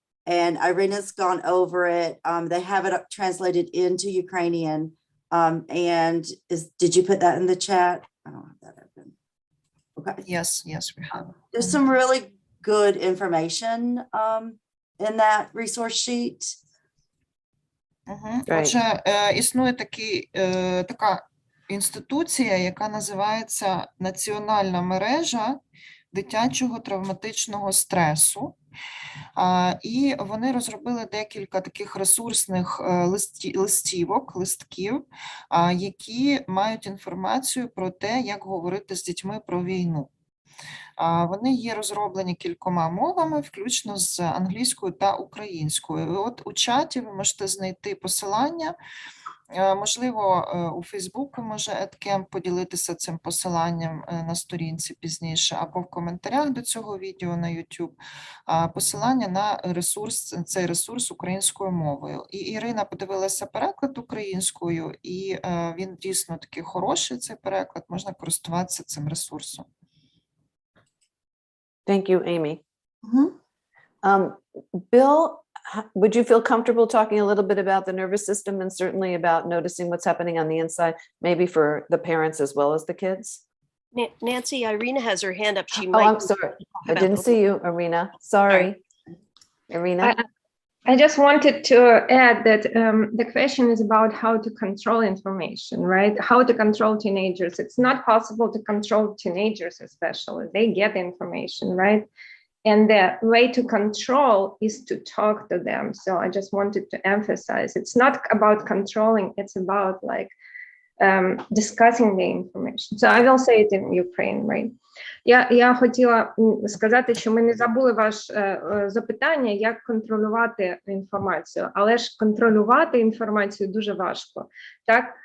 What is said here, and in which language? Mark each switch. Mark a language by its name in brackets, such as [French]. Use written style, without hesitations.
[English] And Irina's gone over it. They have it translated into Ukrainian. And did you put that in the chat? I don't have that open. Okay. Yes, we have. There's some really good information in that resource sheet. [Ukrainian] Отже, існує така інституція, яка називається Національна мережа дитячого травматичного стресу. І вони розробили декілька таких ресурсних листків, які мають інформацію про те, як говорити з дітьми про війну. Вони є розроблені кількома мовами, включно з англійською та українською. І от у чаті ви можете знайти посилання. Можливо, у Фейсбуку може Едкем поділитися цим посиланням на сторінці пізніше, або в коментарях до цього відео на YouTube, посилання на цей ресурс українською мовою. І Ірина подивилася переклад українською, і він дійсно такий хороший, цей переклад, можна користуватися цим ресурсом. [English] Thank you, Amy. Bill, would you feel comfortable talking a little bit about the nervous system and certainly about noticing what's happening on the inside, maybe for the parents as well as the kids? Nancy, Irina has her hand up. She Oh, might. I'm sorry. I didn't see you, Irina. Sorry. Irina? I just wanted to add that the question is about how to control information, right? How to control teenagers. It's not possible to control teenagers, especially. They get information, right? And the way to control is to talk to them. So I just wanted to emphasize, it's not about controlling, it's about like discussing the information. So I will say it in Ukraine, right? [Ukrainian] Я хотіла сказати, що ми не забули ваше запитання, як контролювати інформацію, але ж контролювати інформацію дуже важко, так?